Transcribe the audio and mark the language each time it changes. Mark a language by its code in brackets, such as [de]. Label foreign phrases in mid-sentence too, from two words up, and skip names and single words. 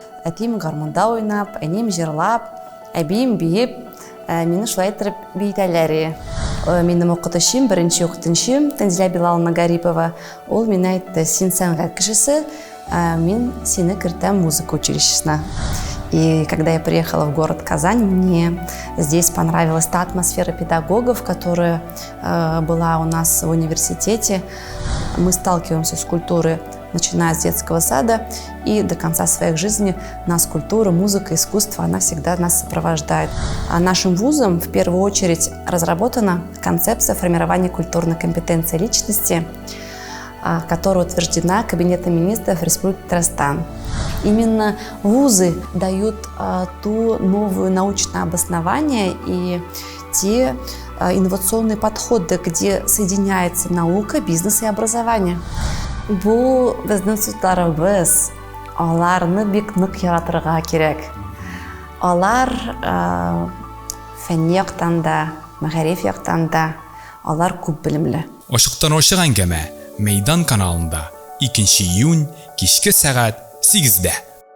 [tt] әтем гармонда ойнап, әнем жырлап, әбием биеп, мені шулай иттереп бийтәләр. Минем укытучым, беренче укытучым Тәнзилә Билаловна Гарипова, ул миңа әйтте: "Син сәнгать кешесе, мин сине кертәм музыка училищесына". [ru] И когда я приехала в город Казань, мне здесь понравилась та атмосфера педагогов, которая была у нас в университете. Мы сталкиваемся с культурой, начиная с детского сада и до конца своей жизни. Нас культура, музыка, искусство, она всегда нас сопровождает. А нашим вузом в первую очередь разработана концепция формирования культурной компетенции личности, которая утверждена Кабинетом министров Республики Татарстан. Именно вузы дают ту новую научное обоснование и те инновационные подходы, где соединяется наука, бизнес и образование. [tt] Бу безнең судларыбыз, аларны бик нык яратырга кирәк. Алар фәнни яктан да, мәгариф яктан да алар күп белемле. Ашыктан ашык әңгәмә Мәйдан каналында 2 июнь кичке сәгать 8-дә.